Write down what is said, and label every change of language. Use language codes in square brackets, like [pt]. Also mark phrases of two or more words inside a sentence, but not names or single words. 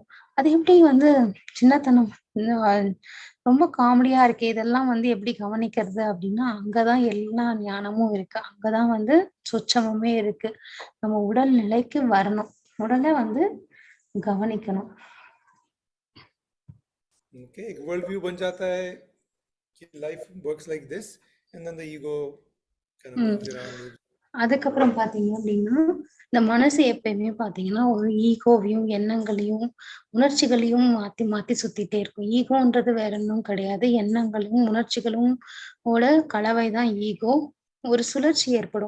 [ta] அது எப்படி வந்து சின்னத்தனம் ரொம்ப காமெடியா இருக்கு. இதெல்லாம் வந்து எப்படி கவனிக்கிறது அப்படின்னா அங்கதான் எல்லா ஞானமும் இருக்கு. அங்கதான் வந்து சொச்சமுமே இருக்கு. நம்ம உடல் நிலைக்கு வரணும். உடலை வந்து கவனிக்கணும். [en] Okay, [hi] एक वर्ल्ड व्यू बन जाता है कि [en] life works like this, and then the ego kind of moves around. [ta] அதுக்கப்புறம் பாத்தீங்க அப்படின்னா இந்த மனசு எப்பயுமே பாத்தீங்கன்னா ஒரு ஈகோவையும் எண்ணங்களையும் உணர்ச்சிகளையும் மாத்தி மாத்தி சுத்திட்டே இருக்கும். ஈகோன்றது வேற ஒன்றும் கிடையாது. எண்ணங்களும் உணர்ச்சிகளும் கலவைதான் ஈகோ. ஒரு சுழற்சி ஏற்படும்.